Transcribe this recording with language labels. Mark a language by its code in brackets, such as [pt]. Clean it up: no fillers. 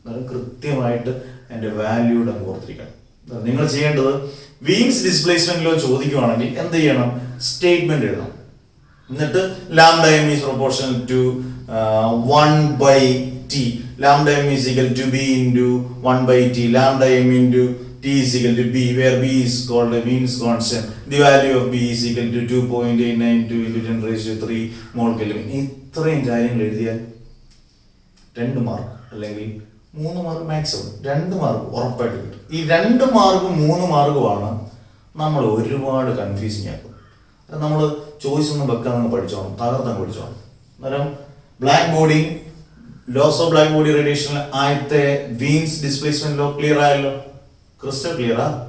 [ml] കൃത്യമായിട്ട് എന്റെ വാല്യൂടെ ഓർത്തിരിക്കണം. നിങ്ങൾ ചെയ്യേണ്ടത് വീൻസ് ഡിസ്പ്ലേസ്മെന്റ് ലോ ചോദിക്കുവാണെങ്കിൽ എന്ത് ചെയ്യണം? സ്റ്റേറ്റ്മെന്റ് എഴുതണം. [en] എന്നിട്ട് lambda M is proportional to 1/t. Lambda M is equal to b into 1/t. Lambda എം into t is equal to b, where b is called a means constant. The value of b is equal to 2.892 into 10 raised to 3 mole Kelvin. [ml] ഇത്രയും കാര്യങ്ങൾ എഴുതിയാൽ 2 mark അല്ലെങ്കിൽ 3 mark maximum 2 mark ഉറപ്പായിട്ട് കിട്ടും. ഈ 2 മാർക്കും 3 മാർക്കുമാണ് നമ്മൾ ഒരുപാട് കൺഫ്യൂസിങ് ആക്കുന്നത്. നമ്മൾ ചോയ്സ് ഒന്നും വെക്കാൻ നിങ്ങൾ പഠിച്ചോണം, തകർത്തങ്ങ് പഠിച്ചോണം. അന്നേരം black body, loss of black body radiation ആദ്യത്തെ വീൻസ് ഡിസ്പ്ലേസ്മെന്റ് ലോ ക്ലിയർ ആയല്ലോ, ക്രിസ്റ്റൽ ക്ലിയറാ.